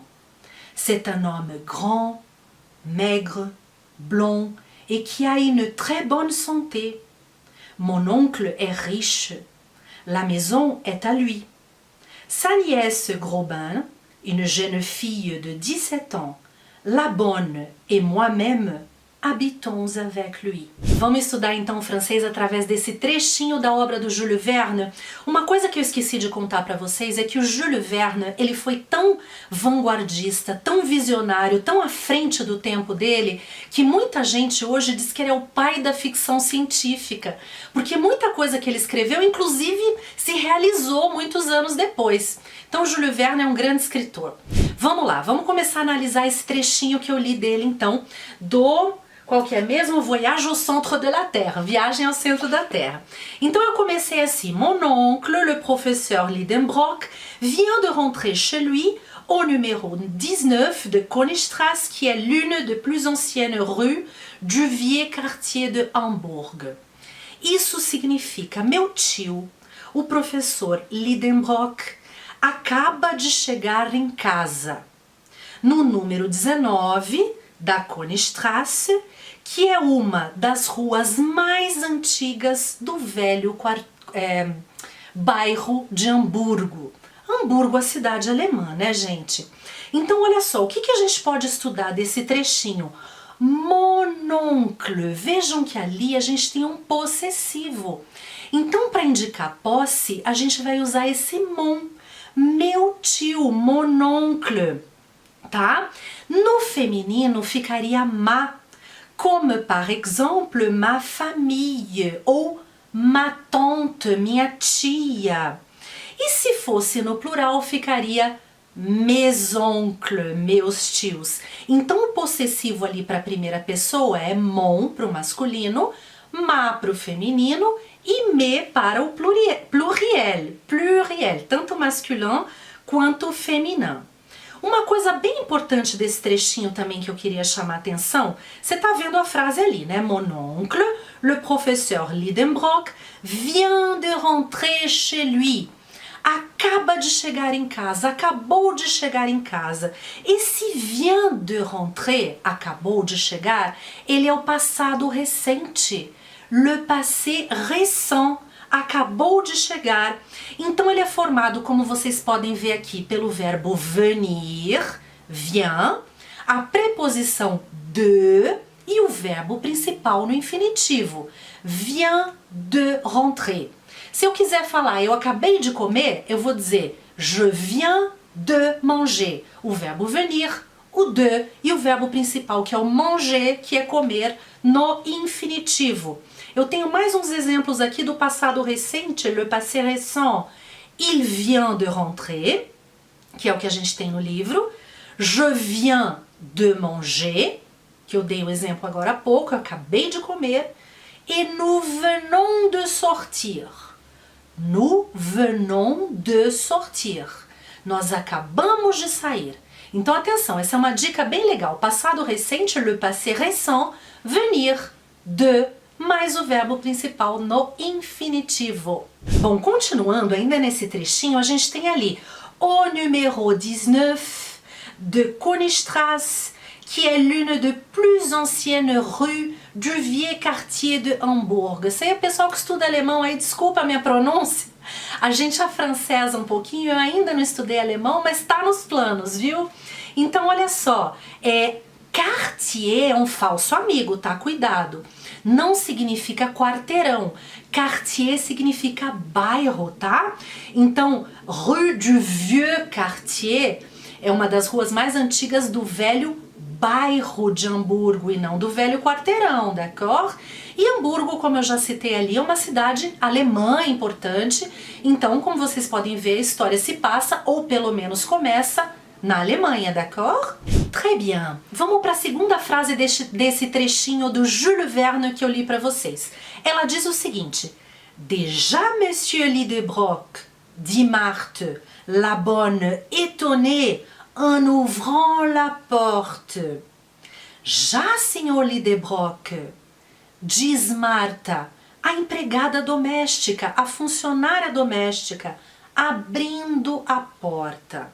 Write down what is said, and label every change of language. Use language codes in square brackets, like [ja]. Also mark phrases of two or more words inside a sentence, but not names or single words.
[fr] C'est un homme grand, maigre, blond et qui a une très bonne santé. Mon oncle est riche. La maison est à lui. Sa nièce Grobin, une jeune fille de 17 ans, la bonne et moi-même habitons avec lui. [pt] Vamos estudar então o francês através desse trechinho da obra do Jules Verne. Uma coisa que eu esqueci de contar para vocês é que o Jules Verne, ele foi tão vanguardista, tão visionário, tão à frente do tempo dele, que muita gente hoje diz que ele é o pai da ficção científica, porque muita coisa que ele escreveu, inclusive, se realizou muitos anos depois. Então Jules Verne é um grande escritor. Vamos lá, vamos começar a analisar esse trechinho que eu li dele então, qual que é mesmo? [fr] Voyage au centre de la Terre, [pt] viagem ao centro da Terra. Então eu comecei assim: [fr] Mon oncle, le professeur Lidenbrock, vient de rentrer chez lui au numéro 19 de Königstrasse, qui est l'une des plus anciennes rues du vieux quartier de Hamburg. [pt] Isso significa: meu tio, o professor Lidenbrock, acaba de chegar em casa, no número 19 da Königstrasse, que é uma das ruas mais antigas do velho bairro de Hamburgo. Hamburgo, a cidade alemã, né, gente? Então, olha só, o que a gente pode estudar desse trechinho? [fr] Mon oncle. [pt] Vejam que ali a gente tem um possessivo. Então, para indicar posse, a gente vai usar esse mon. Meu tio, [fr] mon oncle, [pt] tá? No feminino ficaria ma, como, [fr] par exemple, ma famille ou ma tante, [pt] minha tia. E se fosse no plural, ficaria [fr] mes oncles, [pt] meus tios. Então o possessivo ali para a primeira pessoa é mon para o masculino, ma para o feminino e me para o pluriel, tanto masculin quanto feminin. Uma coisa bem importante desse trechinho também que eu queria chamar a atenção, você tá vendo a frase ali, né? [fr] Mon oncle, le professeur Lidenbrock, vient de rentrer chez lui. [pt] Acaba de chegar em casa, acabou de chegar em casa. Esse [fr] vient de rentrer, [pt] acabou de chegar, ele é o passado recente. [fr] Le passé récent, [pt] acabou de chegar. Então ele é formado, como vocês podem ver aqui, pelo verbo [fr] venir, vient, [pt] a preposição de e o verbo principal no infinitivo, vient de rentrer. Se eu quiser falar eu acabei de comer, eu vou dizer [fr] je viens de manger. [pt] O verbo venir, o de e o verbo principal, que é o manger, que é comer, no infinitivo. Eu tenho mais uns exemplos aqui do passado recente, [fr] le passé récent. Il vient de rentrer, [pt] que é o que a gente tem no livro. [fr] Je viens de manger, [pt] que eu dei o exemplo agora há pouco, eu acabei de comer. [fr] Et nous venons de sortir. Nous venons de sortir. [pt] Nós acabamos de sair. Então, atenção, essa é uma dica bem legal. Passado recente, [fr] le passé récent, venir, de, [pt] mais o verbo principal no infinitivo. Bom, continuando ainda nesse trechinho, a gente tem ali o [fr] numéro 19 de Königstrasse, qui est l'une des plus anciennes rues du vieux quartier de Hamburg. [pt] Isso aí é pessoal que estuda alemão aí, desculpa a minha pronúncia. A gente afrancesa um pouquinho, eu ainda não estudei alemão, mas tá nos planos, viu? Então, olha só, quartier é um falso amigo, tá? Cuidado. Não significa quarteirão. Quartier significa bairro, tá? Então, [fr] Rue du Vieux Quartier [pt] é uma das ruas mais antigas do velho bairro de Hamburgo e não do velho quarteirão, d'accord? E Hamburgo, como eu já citei ali, é uma cidade alemã importante, então, como vocês podem ver, a história se passa, ou pelo menos começa, na Alemanha, d'accord? [fr] Très bien. [pt] Vamos para a segunda frase desse trechinho do Jules Verne que eu li para vocês. Ela diz o seguinte: [fr] Déjà, monsieur Lidenbrock, dit Marthe, la bonne étonnée, en ouvrant la porte. [pt] Já, senhor Lidenbrock, diz Marta, a empregada doméstica, a funcionária doméstica, abrindo a porta.